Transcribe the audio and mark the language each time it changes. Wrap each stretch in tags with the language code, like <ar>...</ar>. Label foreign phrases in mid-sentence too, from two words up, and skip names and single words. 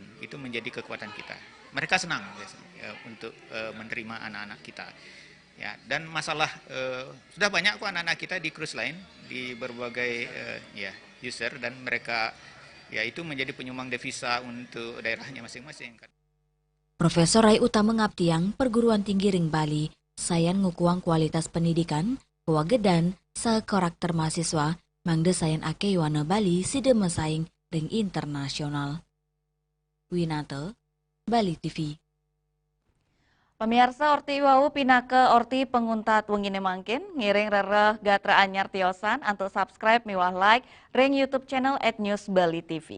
<id>Itu menjadi kekuatan kita. Mereka senang untuk menerima anak-anak kita. Ya, dan masalah sudah banyak kok anak-anak kita di</id> <en>cruise line,</en> <id>di berbagai user, dan mereka ya itu menjadi penyumbang devisa untuk daerahnya masing-masing.</id> <ban>Profesor Rai Utama Ngaptiang, Perguruan Tinggi Ring Bali, sayan ngukuang</ban> <id>kualitas pendidikan,</id> <ban>kewagedan,</ban> <id>karakter mahasiswa,</id> <ban>mangde sayan ake yuana Bali sida mesaing ring internasional. Winata, Bali TV. Pemirsa orti wau pinake orti penguntat wengine mangkin, ngiring rereh gatra anyar tiosan, untuk subscribe miwah like, ring YouTube channel @newsbali.tv.</ban>